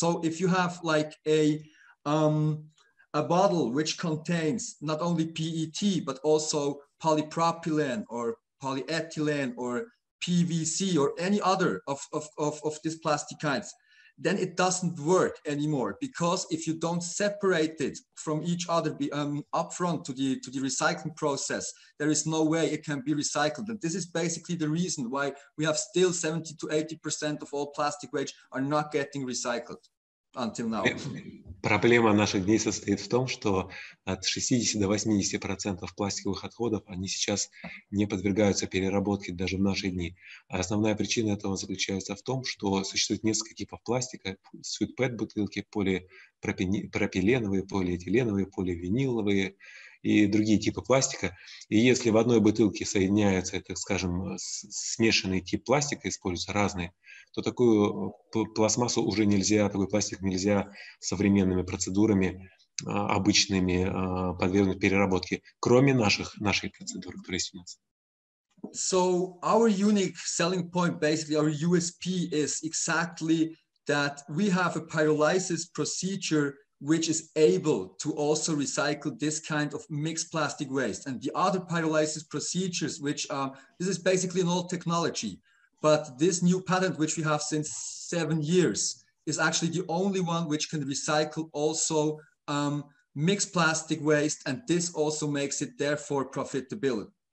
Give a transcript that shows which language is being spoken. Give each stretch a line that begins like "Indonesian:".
English: So if you have like a bottle which contains not only PET but also polypropylene or polyethylene or PVC or any other of these plastic kinds, then it doesn't work anymore, because if you don't separate it from each other upfront to the recycling process, there is no way it can be recycled. And this is basically the reason why we have still 70 to 80% of all plastic waste are not getting recycled until now.
Russian: Проблема наших дней состоит в том, что от 60 до 80% пластиковых отходов, они сейчас не подвергаются переработке даже в наши дни. А основная причина этого заключается в том, что существует несколько типов пластика. Существуют PET-бутылки, полипропиленовые, полиэтиленовые, поливиниловые и другие типы пластика. И если в одной бутылке соединяются, так скажем, смешанный тип пластика, используются разные, то такую пластмассу уже нельзя, такой пластик нельзя современными процедурами обычными подвергнуть переработке, кроме нашей процедуры, которая есть у нас.
English: So our unique selling point, basically our USP, is exactly that we have a pyrolysis procedure which is able to also recycle this kind of mixed plastic waste. And the other pyrolysis procedures, which this is basically an old technology, but this new patent, which we have since 7 years, is actually the only one which can recycle also mixed plastic waste, and this also makes it therefore profitable.